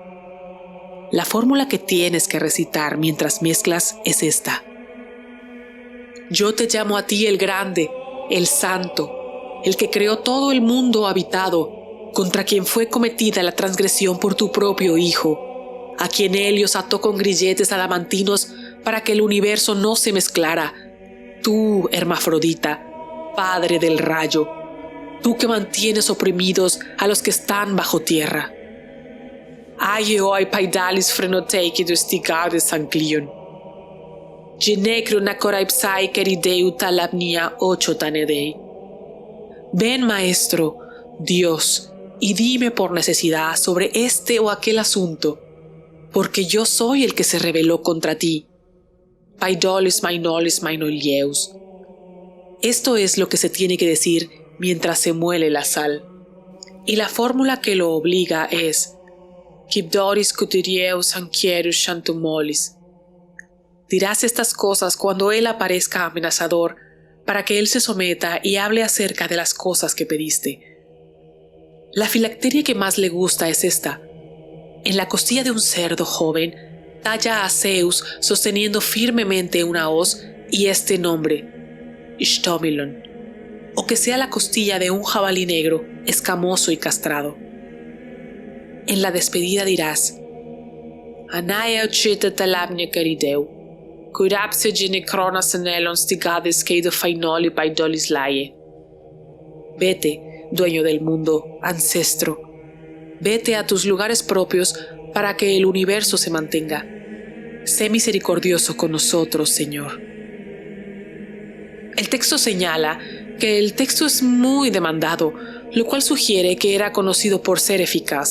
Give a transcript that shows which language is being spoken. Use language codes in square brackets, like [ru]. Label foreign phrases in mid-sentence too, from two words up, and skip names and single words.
[es] La fórmula que tienes que recitar mientras mezclas es esta: Yo te llamo a ti el grande, el santo, el que creó todo el mundo habitado, contra quien fue cometida la transgresión por tu propio hijo, a quien Helios ató con grilletes adamantinos para que el universo no se mezclara. Tú, Hermafrodita, padre del rayo, tú que mantienes oprimidos a los que están bajo tierra. Aioi paidalis frenoteikidus tigades anclion. Genecro nacoraipsai kerideu talapnia ochotanedei. Ven, maestro, Dios, y dime por necesidad sobre este o aquel asunto, porque yo soy el que se rebeló contra ti. Paidolis mainolis mainolieus. Esto es lo que se tiene que decir mientras se muele la sal. Y la fórmula que lo obliga es Kibdoris cutirieus anquierus chantumolis. Dirás estas cosas cuando él aparezca amenazador, para que él se someta y hable acerca de las cosas que pediste. La filacteria que más le gusta es esta. En la costilla de un cerdo joven, talla a Zeus sosteniendo firmemente una hoz y este nombre, Ishtomilon, o que sea la costilla de un jabalí negro, escamoso y castrado. En la despedida dirás: Anaia uchita talabnia carideu, curapse gene cronas anelon stigades keido fainoli paidolis laie. Vete, dueño del mundo, ancestro, vete a tus lugares propios para que el universo se mantenga. Sé misericordioso con nosotros, Señor. El texto señala que el texto es muy demandado, lo cual sugiere que era conocido por ser eficaz.